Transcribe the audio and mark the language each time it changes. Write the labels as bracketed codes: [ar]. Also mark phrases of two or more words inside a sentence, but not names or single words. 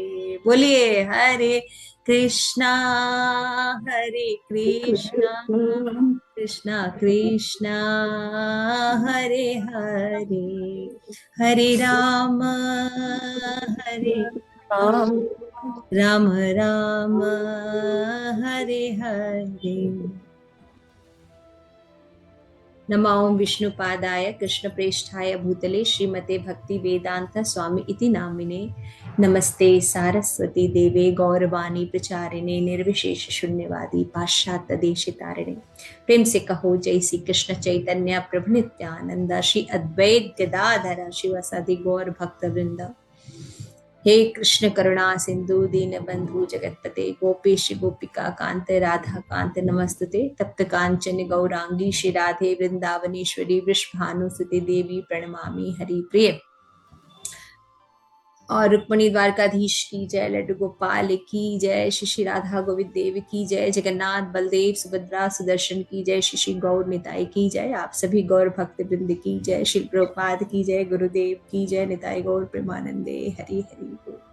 [sa] बोलिए हरे कृष्णा कृष्णा कृष्णा हरे हरे, हरे राम राम राम हरे हरे। नमो विष्णुपादाय कृष्णप्रेष्ठाय भूतले श्रीमते भक्ति वेदांत स्वामी इति नामिने। नमस्ते सारस्वती देवे गौरवाणी प्रचारिणे निर्विशेष शून्यवादी पाश्चात्य देशितारिणे। [hi] प्रेम से कहो [sa] जय श्री कृष्ण चैतन्य प्रभु नित्यानंद श्री अद्वैत गदाधर शिवसदि गौर भक्त वृंद। हे कृष्ण करुणा सिंधु दीन बंधु जगतपते गोपेश गोपिका कांत राधा कांत नमस्तुते। तप्त कांचन गौरांगी श्री राधे वृंदावनेश्वरी वृषभानुसुते देवी प्रणमामि हरि प्रिय। [hi] और रुक्मणी द्वारकाधीश की जय, लड्डू गोपाल की जय, श्री श्री राधा गोविंद देव की जय, जगन्नाथ बलदेव सुभद्रा सुदर्शन की जय, श्री श्री गौर निताई की जय, आप सभी गौर भक्त वृंद की जय, श्री प्रभुपाद की जय, गुरुदेव की जय, [bn] নিতাই গৌর প্রেমানন্দে হরি হরি বোল।